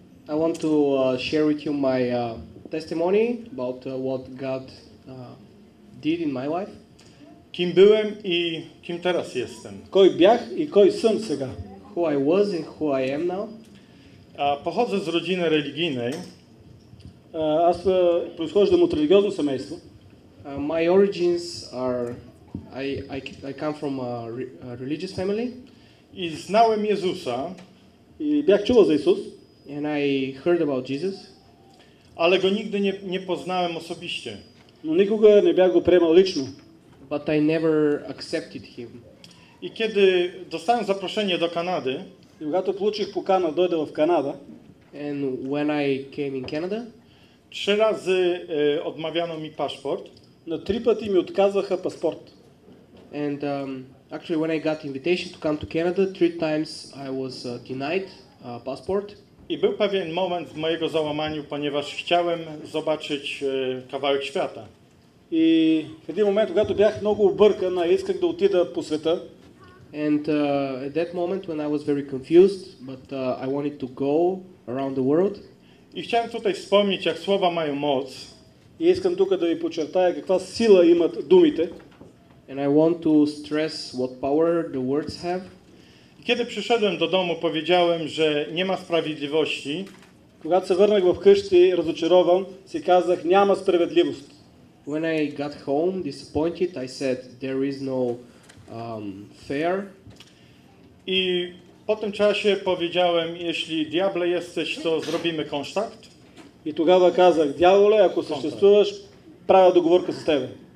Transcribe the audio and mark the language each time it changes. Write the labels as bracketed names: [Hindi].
[English] I want to share with you my testimony about what God did in my life. [Polish] Kim byłem i kim teraz jestem. [Bulgarian] Кой бях и кой съм сега. [English] Who I was and who I am now. [Polish] A pochodzę z rodziny religijnej. [Bulgarian] Аз произхождам от религиозно семейство. [English] My origins are, I come from a religious family. [Polish] I znałem Jezusa, [Bulgarian] И бях чувал за Исус, [English] And I heard about Jesus. [Polish] ale Go nigdy nie poznałem osobiście. [Bulgarian] но никога не бях го приемал лично. [English] But I never accepted him. [Polish] I kiedy dostałem zaproszenie do Kanady, [Bulgarian] И когато получих покана да дойда в Канада, [English] And when I came in Canada, [Polish] 3 razy odmawiano mi paszport. [Bulgarian] на 3 пъти ми отказваха паспорт. [English] and actually when I got invitation to come to Canada, 3 times I was denied passport. [Polish] I był pewien moment w mojego załamaniu, ponieważ chciałem zobaczyć kawałek świata. [Bulgarian] И в един момент, когато бях много объркан, исках да отида по света. [English] And at that moment when I was very confused, but I wanted to go around the world. [Polish] I chciałem tutaj wspomnieć, jak słowa mają moc. [Bulgarian] И искам тук да ви подчертая каква сила имат думите. [English] And I want to stress what power the words have. [Polish] Kiedy przyszedłem do domu, powiedziałem, że nie ma sprawiedliwości. [Bulgarian] Когато се върнах в къщи, разочарован, си казах, няма справедливост. [English] When I got home disappointed, I said there is no fair. [Polish] I po tym czasie powiedziałem, jeśli diable jesteś, to zrobimy kontrakt. [Bulgarian] И тогава казах, дяволе, ако съществуваш, правя договорка с тебе.